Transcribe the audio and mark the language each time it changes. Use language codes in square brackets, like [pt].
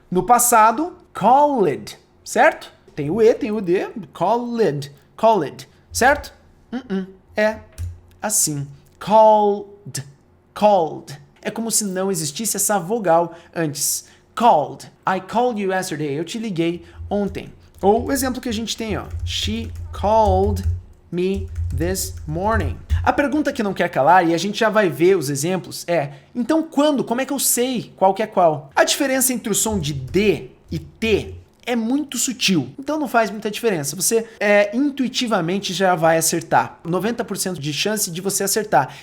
[pt] No passado, called, certo? Tem o E, tem o D, called, certo? É assim. Called. É como se não existisse essa vogal antes. [en] Called. I called you yesterday. [pt] Eu te liguei ontem. Ou o exemplo que a gente tem, ó. [en] She called me this morning. [pt] A pergunta que não quer calar, e a gente já vai ver os exemplos, é: então quando? Como é que eu sei qual que é qual? A diferença entre o som de D e T é muito sutil, então não faz muita diferença. Você intuitivamente já vai acertar. 90% de chance de você acertar.